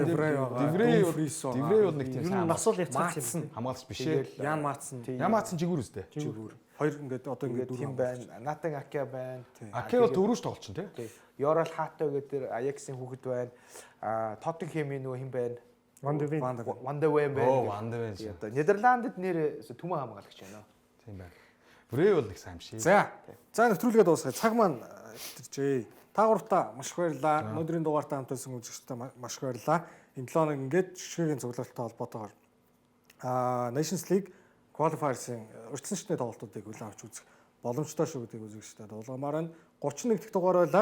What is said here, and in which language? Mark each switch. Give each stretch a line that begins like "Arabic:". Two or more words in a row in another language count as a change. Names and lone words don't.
Mongolian: Диврей бол нэг тийм Ер нь нас бол яцсан юм. хамгаалагч биш ээ. Ян Маатсан Ямаатсан жигүүр үстэй. жигүүр. Хоёр ингээд одоо ингээд тийм байна. Натан Аке байна. Аке бол дөрөвч тоглолч нь тий. Yoral Hato гэдэг Аяксын хүүхэд байна. Тоттенхэмийн нөгөө хэн байна? Ван де Вен. Ван де Вен байна. Оо, Ван де Вен. Одоо Нидерландд нэр түмэн хамгаалагч байна. Тийм байна. Брей бол их сайн шээ. За нэвтрүүлгээ дуусгая. Цаг маань иржээ. Та гуравтаа маш их баярлалаа. Өнөөдрийн дугаартаа хамтайсан үзэгчдээ маш их баярлалаа. Энэ 7 хоног ингээд жишээгийн цуглаалттай холбоотойгоор Nations League qualifiers-ийн урьдчиланчны тоглолтуудыг хүлээн авч үзэх боломжтой шүү гэдэг үзэгчдэд дуулгамаар нь 31 дахь дугаар байлаа.